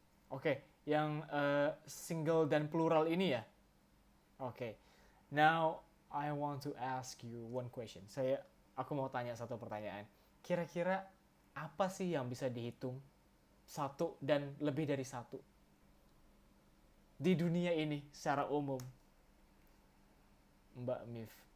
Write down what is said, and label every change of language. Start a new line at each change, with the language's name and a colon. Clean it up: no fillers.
Indonesian: Oke, yang single dan plural ini ya. Oke.
English: Now I want to ask you one question.
Indonesian: Aku mau tanya satu pertanyaan. Kira-kira apa sih yang bisa dihitung satu dan lebih dari satu di dunia ini secara umum, Mbak Mif?